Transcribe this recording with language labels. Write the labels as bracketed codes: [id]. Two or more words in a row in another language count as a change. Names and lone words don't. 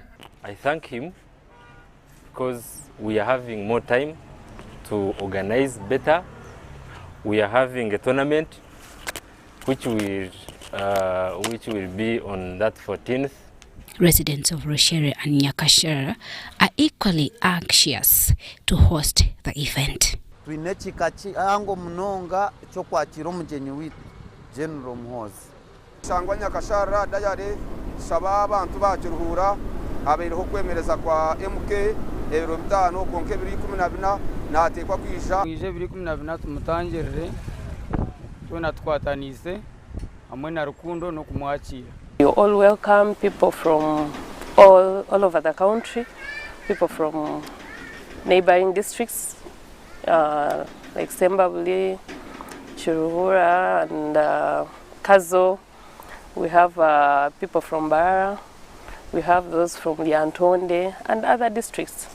[en] I thank him because we are having more time to organize better. We are having a tournament which will be on that 14th. Residents of Roshere and Nyakashara are equally anxious to host the event. [nyn] ango mnonga chokwakira omugeni witu General Muhoozi Sangwa Nyakashara dayari saba abantu bakiruhura abereho kwemereza kwa MK ebiro bitano konke 2012 natekwa kwisha ije 2012 tumutangirire twena twatanise hamwe na rukundo no kumwakira. [en] You all welcome people from all over the country, people from neighboring districts like Sembabuli, Chirhura and Kazo. We have people from Bara, we have those from Lyantonde and other districts.